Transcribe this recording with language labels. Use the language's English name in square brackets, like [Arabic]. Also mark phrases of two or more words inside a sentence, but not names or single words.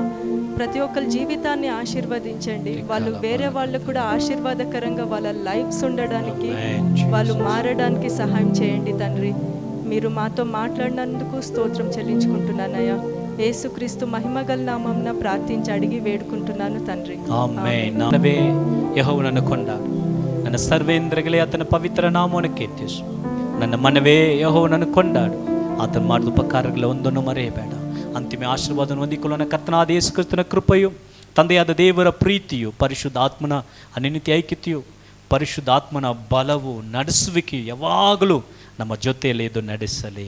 [Telugu] ప్రతి ఒక్కరి జీవితాన్ని ఆశీర్వదించండి. వాళ్ళు వేరే వాళ్ళకు కూడా ఆశీర్వాదకరంగా వాళ్ళ లైఫ్స్ ఉండడానికి, వాళ్ళు మారడానికి సహాయం చేయండి తండ్రి. మీరు మాతో మాట్లాడినందుకు స్తోత్రం చెల్లించుకుంటున్నానయ్యా. యేసుక్రీస్తు మహిమగల నామమున ప్రార్థించి అడిగి వేడుకుంటున్నాను తండ్రి. [Kannada] ಆಮೆನ್. ನಾನವೇ ಯೆಹೋವನನ್ನು ಕೊಂಡಾಡು, ನನ್ನ ಸರ್ವೇಂದ್ರಗಳೇ ಆತನ ಪವಿತ್ರ ನಾಮವನ್ನು ಕೀರ್ತಿಸು. ನನ್ನ ಮನವೇ ಯೆಹೋವನನ್ನು ಕೊಂಡಾಡು, ಆತನ ಮಾಡಿದ ಉಪಕಾರಗಳ ಒಂದನ್ನು ಮರೆಯಬೇಡ. ಅಂತಿಮ ಆಶೀರ್ವಾದವನ್ನು ಹೊಂದಿಕೊಳ್ಳೋಣ. ಕರ್ತನಾದ ಯೇಸು ಕ್ರಿಸ್ತನ ಕೃಪೆಯು, ತಂದೆಯಾದ ದೇವರ ಪ್ರೀತಿಯು, ಪರಿಶುದ್ಧಾತ್ಮನ ಅನಿತ್ಯ ಐಕ್ಯತೆಯು, ಪರಿಶುದ್ಧಾತ್ಮನ ಬಲವು, ನಡೆಸುವಿಕೆಯು ಯಾವಾಗಲೂ ನಮ್ಮ ಜೊತೆಯಲ್ಲಿ ಇದು ನಡೆಸಲಿ.